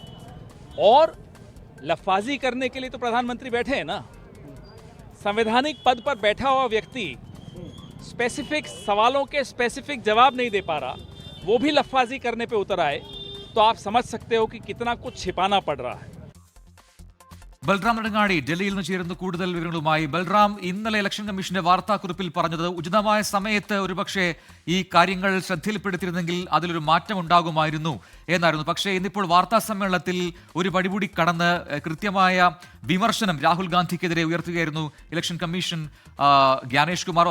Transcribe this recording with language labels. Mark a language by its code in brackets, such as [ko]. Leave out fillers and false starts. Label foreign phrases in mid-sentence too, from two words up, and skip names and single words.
[hi] और लफाजी करने के लिए तो प्रधानमंत्री बैठे हैं ना। संवैधानिक पद पर बैठा हुआ व्यक्ति स्पेसिफिक सवालों के स्पेसिफिक जवाब नहीं दे पा रहा, वो भी लफाजी करने पे उतर आए, तो आप समझ सकते हो कि कितना कुछ छिपाना पड़ रहा है। [ml] ബൽറാം നെടുങ്ങാടി ഡൽഹിയിൽ നിന്ന് ചേരുന്ന കൂടുതൽ വിവരങ്ങളുമായി. ബൽറാം, ഇന്നലെ [en] election commissionന്റെ [ml] വാർത്താക്കുറിപ്പിൽ പറഞ്ഞത് ഉചിതമായ സമയത്ത് ഒരുപക്ഷെ ഈ കാര്യങ്ങൾ ശ്രദ്ധയിൽപ്പെടുത്തിയിരുന്നെങ്കിൽ അതിലൊരു മാറ്റം ഉണ്ടാകുമായിരുന്നു എന്നായിരുന്നു. പക്ഷേ ഇന്നിപ്പോൾ വാർത്താ സമ്മേളനത്തിൽ ഒരു പടികൂടി കടന്ന് കൃത്യമായ വിമർശനം രാഹുൽ ഗാന്ധിക്കെതിരെ ഉയർത്തുകയായിരുന്നു [en] election commission [ml] ജ്ഞാനേഷ് കുമാർ.